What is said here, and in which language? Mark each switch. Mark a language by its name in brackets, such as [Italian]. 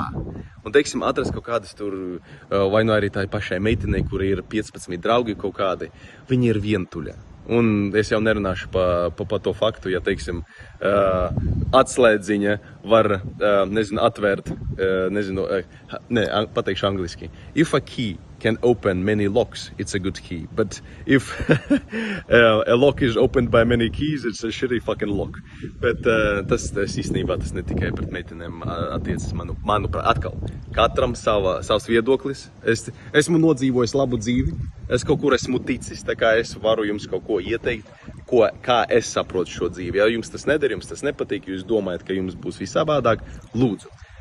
[Latvian] Un, teiksim, atrast kaut kādas tur, vai nu arī tā pašai meitenei, kur ir 15 draugi kaut kādi, viņi ir vientuļa. Un es jau nerunāšu pa to faktu, ja, teiksim, atslēdziņa var, atvērt, pateikšu angliski. [English] If a key can open many locks, it's a good key. But if a lock is opened by many keys, it's a shitty fucking lock. [Latvian] Bet tas īstenībā tas ne tikai pret meitenēm attiecas, manuprāt, atkal. Katram savs viedoklis. Es esmu nodzīvojis labu dzīvi. Es kaut kur esmu ticis, tā kā es varu jums kaut ko ieteikt, kā es saprotu šo dzīvi. Ja jums tas neder, jums tas nepatīk, jūs domājat, ka jums būs visādāk, lūdzu.